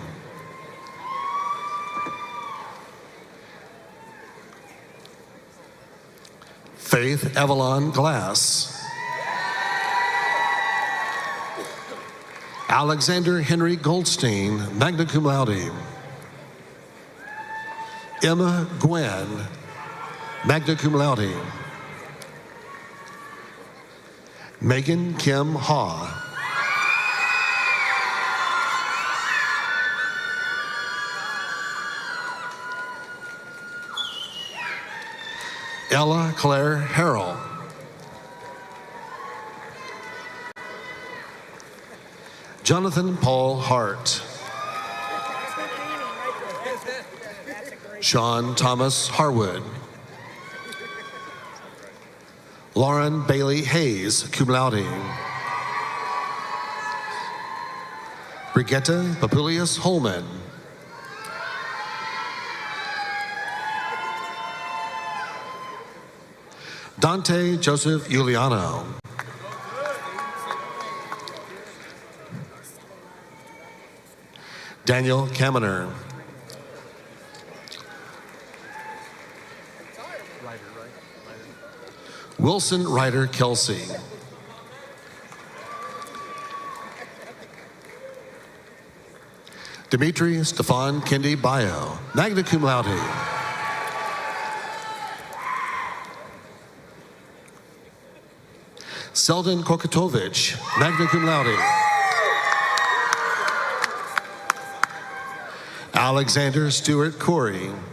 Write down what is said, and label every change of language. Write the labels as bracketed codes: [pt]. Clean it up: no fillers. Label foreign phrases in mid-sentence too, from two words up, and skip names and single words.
[en] Faith Avalon Glass. Alexander Henry Goldstein, [la] magna cum laude. [en] Emma Gwen, [la] magna cum laude. [en] Megan Kim Ha. Ella Claire Harrell. Jonathan Paul Hart. Sean Thomas Harwood. Lauren Bailey Hayes, [la] cum laude. [en] Brigitta Papulius Holman. Dante Joseph Giuliano. Daniel Kaminer. Wilson Ryder Kelsey. Dimitri Stefan Kendi Bayo, [la] magna cum laude. [en] Selden Kokatovich, [la] magna cum laude. [en] Alexander Stewart Corey.